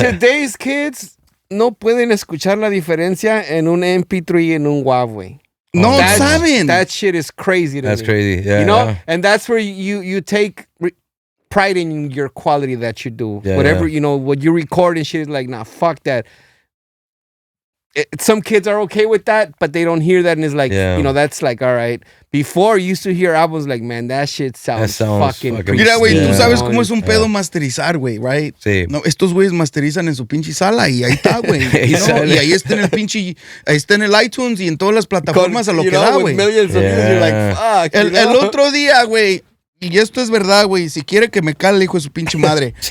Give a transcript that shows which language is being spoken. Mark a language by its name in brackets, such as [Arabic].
[English] Today's kids [Spanish] no pueden escuchar la diferencia en un MP3 y en un WAV, güey. No saben. [English] That shit is crazy to That's me. crazy. Yeah, you know, and that's where you take pride in your quality that you do. Yeah, Whatever, you know, what you record and shit is like, nah, fuck that. Some kids are okay with that, but they don't hear that, and it's like, you know, that's like, all right. Before, you used to hear albums like, man, that shit sounds fucking [Spanish] Mira, güey, tú sabes cómo es un pedo masterizar, güey, right? Sí. No, estos güeyes masterizan en su pinche sala y ahí está, güey. Y ahí está en el pinche, ahí está en el iTunes y en todas las plataformas a lo que da, güey. El otro día, güey, y esto es verdad, güey, si quiere que me cale, hijo de su pinche madre.